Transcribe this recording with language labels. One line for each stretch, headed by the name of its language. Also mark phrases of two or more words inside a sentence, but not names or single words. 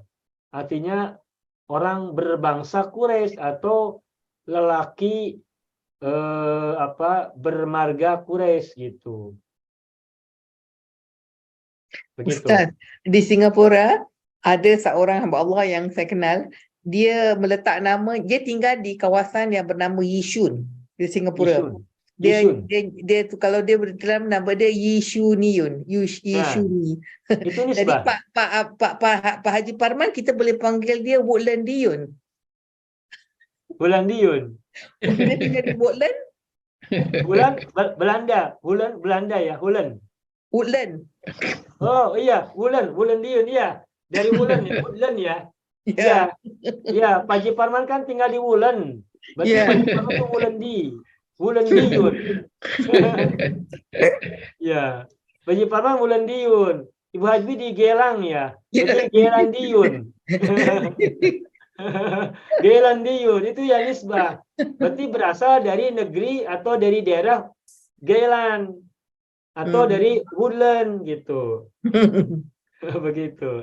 Indonesian: Artinya orang berbangsa Quraisy atau lelaki bermarga Quraisy gitu. Begitu.
Malay: Ustaz, di Singapura ada seorang hamba Allah yang saya kenal, dia meletak nama, dia tinggal di kawasan yang bernama Yishun di Singapura. Yishun. Dia tu kalau dia dalam nama dia Yishuniun, Yishuni. Itu Jadi nisbah. Pak Haji Parman kita boleh panggil dia Woodlandiun. Woodlandiun. Dia tinggal di Woodland.
Indonesian: Belanda. Belanda ya, Holland. Woodland. Oh iya, Woodlandiun ya. Dari Woodland ya. Ya. Ya, Pak Haji Parman kan tinggal di Woodland. Berarti Ya. Pak Haji Parman itu Woodlandiun. Ya, Pak Haji Parman Woodlandiun. Ibu Hajbi di Gelang ya. Berarti Gelandiun. Gelandiun itu ya nisbah. Berarti berasal dari negeri atau dari daerah Gelan atau dari Woodland gitu. Begitu.